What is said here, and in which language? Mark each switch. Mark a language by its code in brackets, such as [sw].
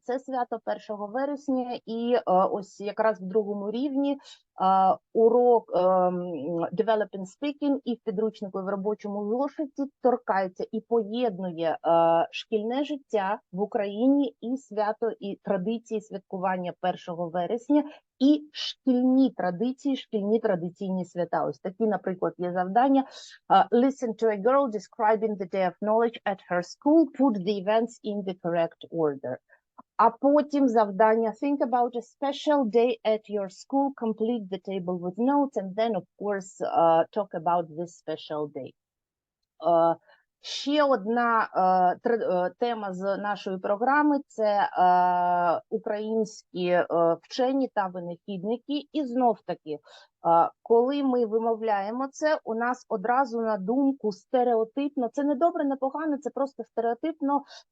[uk] Це свято 1 вересня, і ось якраз в 2-му рівні урок Developing Speaking і в підручнику, і в робочому зошиті торкається і поєднує шкільне життя в Україні і свято, і традиції святкування 1 вересня, і шкільні традиційні свята. Ось такі, наприклад, є завдання. [en] Listen to a girl describing the day of knowledge at her school, put the events in the correct order. [uk] А потім завдання [en] think about a special day at your school, complete the table with notes, and then, of course, talk about this special day. [uk] Ще одна тема з нашої програми – це українські вчені та винахідники. І знов-таки, коли ми вимовляємо це, у нас одразу на думку стереотипно, це не добре, не погано, це просто стереотипно